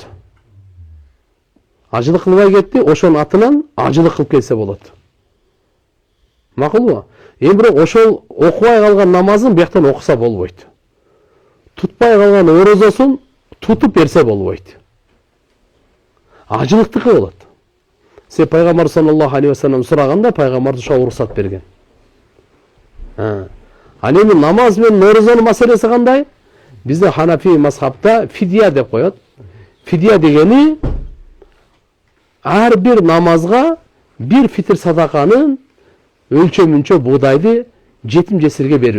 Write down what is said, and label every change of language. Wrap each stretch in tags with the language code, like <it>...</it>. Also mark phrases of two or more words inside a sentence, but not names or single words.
<ky>Ажылык кылбай кетти, ошонун атынан ажылык кылып келсе болот. Макулбу? Эми бирок ошол окубай калган намазын бияктан окуса болбойт. Тутпай калган орозосун тутуп берсе болбойт. Ажылыктыкы болот. Пайгамбар</ky> <ar>صلى الله عليه وسلم</ar> <ky>сураганда пайгамбар ошо уруксат берген. Ал эми намаз менен орозонун маселеси кандай? Бизде Ханафи мазхабта фидия деп коет. Фидия дегени ар бир намазга бир фитр садаканын өлчөмүнчө буудайды жетим жесирге берүү.</ky>